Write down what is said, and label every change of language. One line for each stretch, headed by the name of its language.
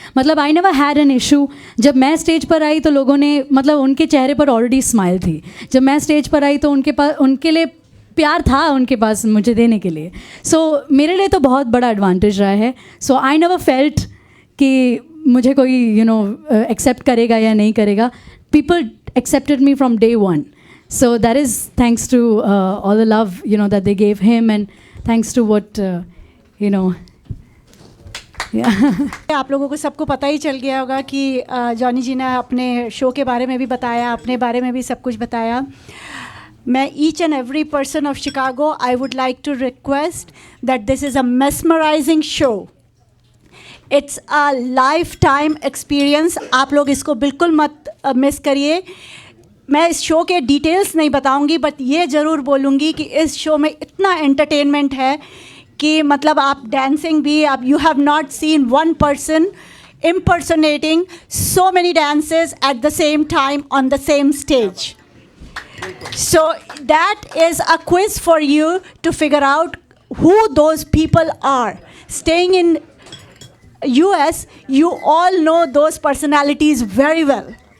Hindi: मतलब
English: I never had an issue.
Hindi: जब मैं स्टेज पर आई तो लोगों ने, मतलब उनके चेहरे पर ऑलरेडी स्माइल थी। जब मैं स्टेज पर आई तो उनके लिए प्यार था उनके पास मुझे देने के लिए। सो मेरे लिए तो बहुत बड़ा एडवांटेज रहा है।
English: so I never felt
Hindi: कि मुझे कोई
English: you know
Hindi: एक्सेप्ट करेगा या नहीं करेगा।
English: People accepted me from day one. So that is thanks to all the love, you know, that they gave him, and thanks to what, you know, yeah.
Hindi: आप लोगों को सबको पता ही चल गया होगा कि जॉनी जी ने अपने शो के बारे में भी बताया, अपने बारे में भी सब कुछ बताया। मैं
English: each and every person of Chicago, I would like to request that this is a mesmerizing show. It's a lifetime experience.
Hindi: आप लोग इसको बिल्कुल मत मिस करिए। मैं इस शो के डिटेल्स नहीं बताऊंगी, बट ये ज़रूर बोलूँगी कि इस शो में इतना एंटरटेनमेंट है कि मतलब आप डांसिंग भी, आप
English: You have not seen one person impersonating so many dances at the same time on the same stage. So that is a quiz for you to figure out who those people are. Staying in US, you all know those personalities very well.